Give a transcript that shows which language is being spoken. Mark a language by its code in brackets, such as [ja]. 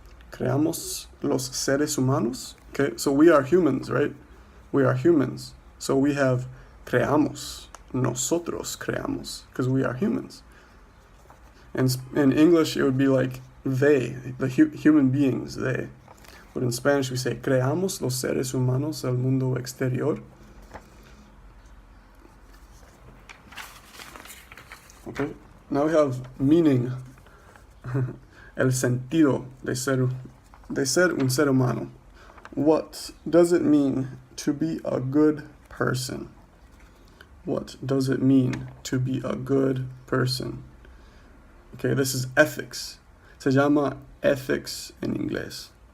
[es] Creamos los seres humanos. [en] Okay, so we are humans, right? We are humans. So we have creamos. [es] Nosotros creamos, [en] because we are humans. And in English it would be like they, the human beings, they. But in Spanish we say, [es] creamos los seres humanos el mundo exterior. [en] Okay, now we have meaning, [es] el sentido de ser un ser humano. [en] What does it mean to be a good person? What does it mean to be a good person? Okay, this is ethics. [es] Se llama ethics en inglés.